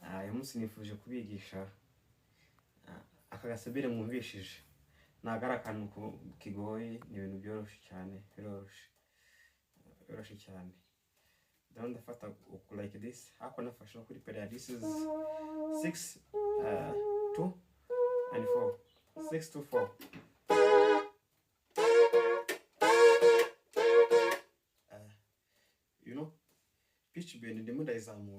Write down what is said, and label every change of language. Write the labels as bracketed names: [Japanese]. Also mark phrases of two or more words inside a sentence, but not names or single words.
[Kinyarwanda] uyu munsi nifuje kubigisha aka gasebere mwumvishije. Nagara akantu kigoye, ni ibintu byoroshye cyane, biroroshye cyane. [English] Then ndafata like this, [Kinyarwanda] hako nafashe no kuri period. [English] This is 6 2 and 4, 6 to 4. You know, pitch bend [Kinyarwanda] ndimo ndayizamura.